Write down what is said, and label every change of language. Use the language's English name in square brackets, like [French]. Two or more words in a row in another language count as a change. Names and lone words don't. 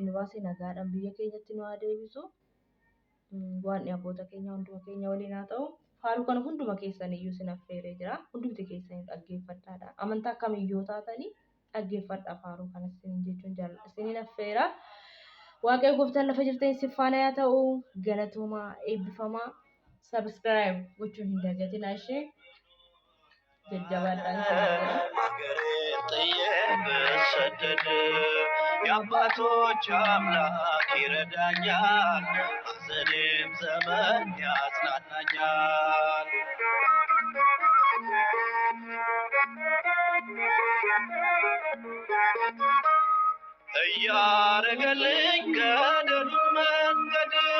[Oromo] nu baase nagaadhaan biyya keenyatti nu haa deebisu waan abboota keenya hunduma keenya waliin haa ta'u faaruu kana hunduma keessan iyyuu sin affeeree jira hundumti keessan dhaggeeffadhaadha amantaa kamiyyuu taatanii dhaggeeffadhaa faaruu kanas isiniin jechuun jaalladha isiniin affeera waaqayyo gooftaan lafa jirtanii si faana haa ta'u galatoomaa eebbifamaa subscribe gochuun hin dagatinaa ishee jajjabaadhaan [Amharic] ብሰደድ የአባቶች አምላክ ይረዳኛል ሐዘኔም ዘመን ያጽናናኛል እያረገልኝ ገደሉን መንገድ